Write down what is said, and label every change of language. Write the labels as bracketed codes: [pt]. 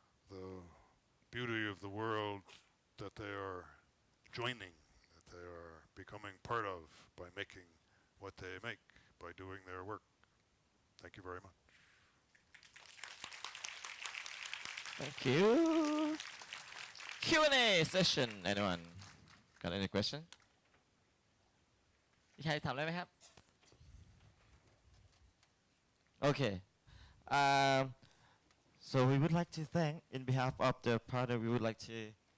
[en] The beauty of the world that they are joining, that they are becoming part of by making what they make, by doing their work. Thank you very much. Thank you. Q&A session. Anyone got any question? [th] มีใครถามอะไรไหมครับ Okay. [en] So we would like to thank, in behalf of the partner, we would like to.